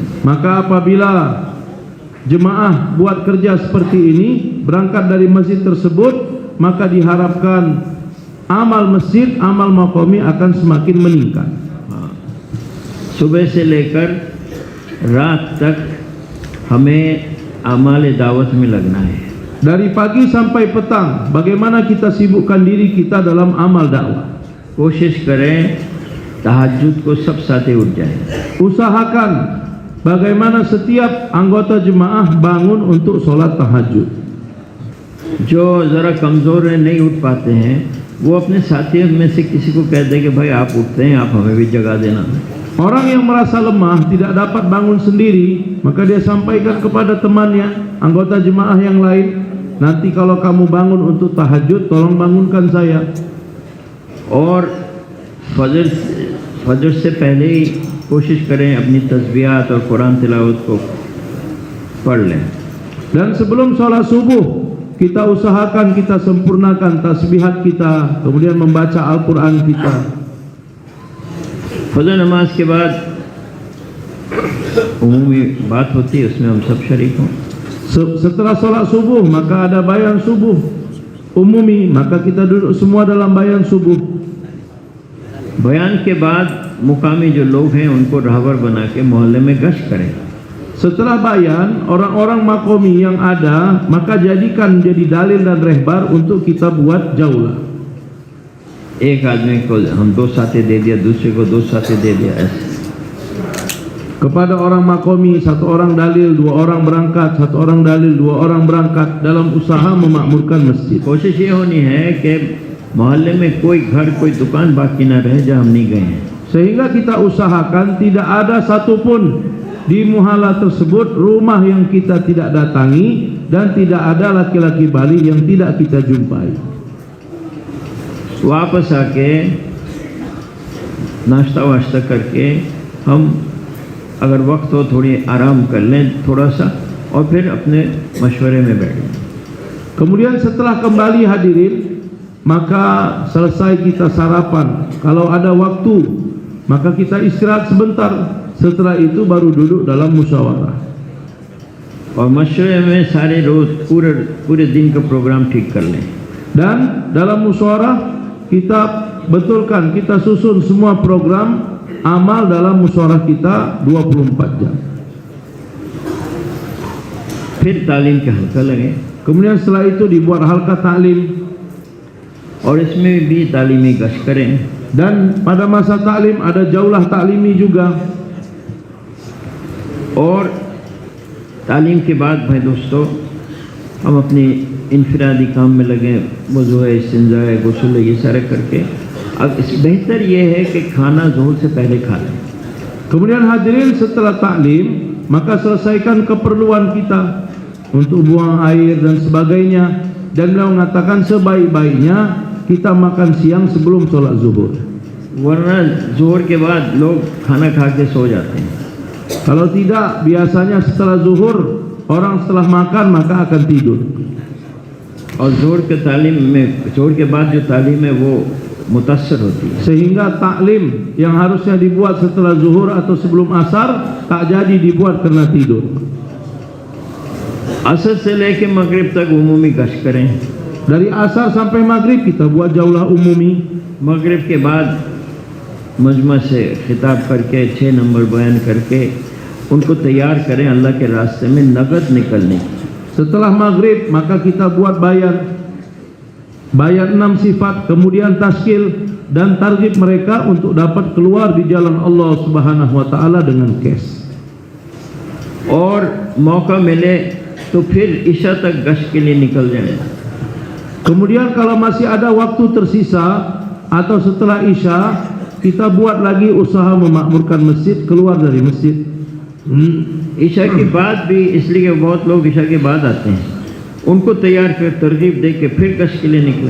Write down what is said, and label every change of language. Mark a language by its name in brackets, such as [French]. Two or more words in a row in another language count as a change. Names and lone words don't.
[Malay] Maka apabila jemaah buat kerja seperti ini, berangkat dari masjid tersebut, maka diharapkan amal masjid, amal makomi akan semakin meningkat. [Hindi] सुबह से लेकर रात तक हमें अमाल दावत में लगना है। [Malay] Dari pagi sampai petang, bagaimana kita sibukkan diri kita dalam amal dakwah. [Hindi] कोशिश करें तहज्जुद को सब साथे उठ जाए. [Malay] Usahakan bagaimana setiap anggota jemaah bangun untuk sholat tahajud. [Hindi] जो ज़रा कमज़ोर है, नहीं उठ पाते हैं, वो अपने साथियों में से किसी को कह दे कि भाई आप उठते हैं, आप हमें भी जगा देना. [Malay] Orang yang merasa lemah tidak dapat bangun sendiri, maka dia sampaikan kepada temannya, anggota jemaah yang lain, nanti kalau kamu bangun untuk tahajud, tolong bangunkan saya. [Hindi] और फजर से पहले ही कोशिश करें अपनी तस्बीहात और कुरान तिलावत को पढ़ लें. [Malay] Dan sebelum sholat subuh, kita usahakan kita sempurnakan tasbihat kita, kemudian membaca Al-Quran kita. [Hindi] फजर नमाज के बाद उमूमी बात होती है, उसमें हम सब शरीक हों. [Malay] Setelah sholat subuh, maka ada bayan subuh umumi, maka kita duduk semua dalam bayan subuh. [Hindi] बयान के बाद मुकामी जो लोग हैं उनको राहबर बना के मोहल्ले में गश्त करें. [Malay] Setelah bayan, orang-orang makomi yang ada, maka jadikan jadi dalil dan rehbar untuk kita buat jaulah. [Hindi] एक आदमी को हम 2 साथी दे दिया, दूसरे को 2 साथी दे दिया, ऐसे. [Malay] Kepada orang makomi, 1 orang dalil, 2 orang berangkat, 1 orang dalil, 2 orang berangkat dalam usaha memakmurkan masjid. [Hindi] कोशिश ये होनी है कि मोहल्ले में कोई घर, कोई दुकान बाकी ना रहे जहाँ हम नहीं गए हैं. [Malay] Sehingga kita usahakan tidak ada satupun di muhala tersebut rumah yang kita tidak datangi dan tidak ada laki-laki balik yang tidak kita jumpai. [Hindi] वापस आके नाश्ता वाश्ता करके हम अगर वक्त हो थोड़ी आराम कर लें थोड़ा सा और फिर अपने मशवरे में बैठें. [Malay] Kemudian setelah kembali hadirin, maka selesai kita sarapan. Kalau ada waktu, maka kita istirahat sebentar. Setelah itu baru duduk dalam musyawarah. [Hindi] और मशवरे में सारे रोज़ पूरे दिन का प्रोग्राम ठीक कर लें. [Malay] Dan dalam musyawarah kita betulkan, kita susun semua program amal dalam musyawarah kita 24 jam. [Hindi] फिर तालीम के हल्का लगे. [Malay] Kemudian setelah itu dibuat halqa taklim. [Hindi] और इसमें भी तालीमी गश्त करें. [Malay] Dan pada masa taklim ada jaulah taklimi juga. [Hindi] और तालीम के बाद भाई दोस्तों हम अपनी इनफरादी काम में लगे, वज़ू है, इस्तिंजा है, गुस्ल है, ये सारे करके. अब इस बेहतर ये है कि खाना ज़ोहर से पहले खा लें. [Malay] Kemudian hadirin setelah taklim, maka selesaikan keperluan kita untuk buang air dan sebagainya. Dan beliau mengatakan sebaik-baiknya kita makan siang sebelum sholat zuhur. [Hindi] वरना ज़ोहर के बाद लोग खाना खा के सो जाते हैं. [Malay] Kalau tidak, biasanya setelah zuhur orang setelah makan maka akan tidur. [Hindi] और ज़ोहर के बाद जो तालीम है वो मुतासर होती है. [Malay] Sehingga taklim yang harusnya dibuat setelah zuhur atau sebelum asar tak jadi dibuat karena tidur. [Hindi] असर से लेके मगरिब तक उमूमी गश्त करें. [Malay] Dari asar sampai maghrib kita buat jaulah umumi. [Hindi] मगरिब के बाद मजमा से खिताब करके 6 नंबर बयान करके उनको तैयार करें अल्लाह के रास्ते में नगद निकलने की. [Malay] Setelah maghrib maka kita buat bayan 6 sifat, kemudian taskil dan target mereka untuk dapat keluar di jalan Allah [Arabic] سبحانه وتعالى [Malay] dengan cash. [Hindi] और मौका मिले तो फिर इशा तक गश्त के लिए निकल जाए. [Malay] Kemudian kalau masih ada waktu tersisa atau setelah isya, kita buat lagi usaha memakmurkan masjid, keluar dari masjid. [Hindi] ईशा के बाद भी, इसलिए बहुत लोग ईशा के बाद आते हैं, उनको तैयार कर तरगीब दे के फिर गश्त के लिए निकले.